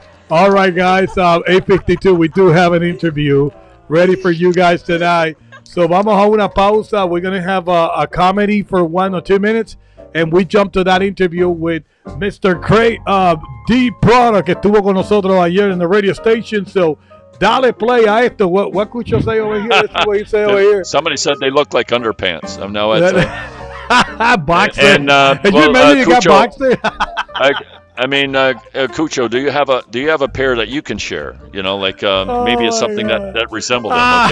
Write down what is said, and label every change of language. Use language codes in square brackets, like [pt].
[en] All right, guys. 8:52. We do have an interview ready for you guys tonight. So [es] vamos a una pausa. [en] We're gonna have a comedy for 1 or 2 minutes, and we jump to that interview with Mr. [es] D.Produkt, que estuvo con nosotros ayer [en] in the radio station. [es] So dale play a esto. [en] What could you say over here? This is what you say over here. Somebody said they look like underpants. No, it's boxer. And you remember you got boxer? I mean, Cucho, do you have a pair that you can share? You know, like maybe it's something that resembles them.